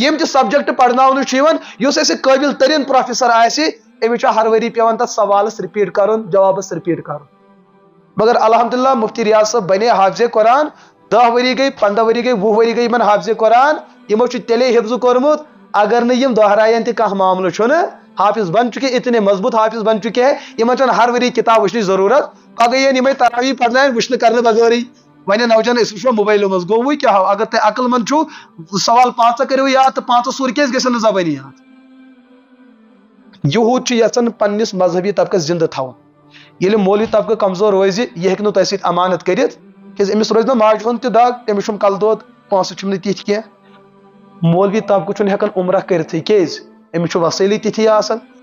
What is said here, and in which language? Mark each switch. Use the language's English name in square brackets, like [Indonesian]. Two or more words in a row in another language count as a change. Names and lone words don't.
[Kashmiri] یِم تہِ سبجکٹ پرناونہٕ چھُ یِوان یُس اَسہِ قٲبل تریٖن پروفیسر آسہِ أمِس چھُ ہر ؤری پیوان تتھ سوالس رِپیٖٹ کرُن جوابس رِپیٖٹ کرُن مگر الحمدللہ مفتی ریاض صٲب بنے حافظ قرآن 10 ؤری گٔے 15 ؤری گٔے 20 ؤری گٔے یِمن حافظ قرآن یِمو چھُ تیٚلے حفظ کوٚرمُت اگر نہٕ یِم دۄہراین تہِ کانٛہہ معاملہٕ چھُنہٕ حافظ بن چُکے [Urdu] اتنے مضبوط حافظ بن چُکے ہیں [Kashmiri] یِمن چھنہٕ ہر ؤری کِتاب وٕچھنٕچ ضروٗرت پگہہ یِن یِمے تراویح پرناون وٕچھنہٕ کرنہٕ بغٲرٕے وۄنۍ نوجوان أسۍ وٕچھو موبایلو منٛز گوٚو وۄنۍ کیٛاہ ہو اگر تُہۍ عقل منٛد چھُو سوال 5 کٔرِو یاد تہٕ 5 سوٗر کیٛازِ گژھن نہٕ زبٲنی یاد یہوٗد چھُ یژھان پننِس مذہبی طبقس زندٕ تھاوُن ییٚلہِ مولوی طبقہٕ کمزور روزِ یہِ ہیٚکہِ نہٕ تۄہہِ سۭتۍ امانت کٔرِتھ کیٛازِ أمِس روزِ نہٕ ماجہِ ہُنٛد تہِ دگ أمِس چھُم کلہٕ دود پونٛسہٕ چھُم نہٕ تِتھۍ کینٛہہ مولوی طبقہٕ چھُنہٕ ہٮ۪کان عمرہ کٔرِتھٕے کیٛازِ أمِس چھُ وسٲیلی تِتھی آسان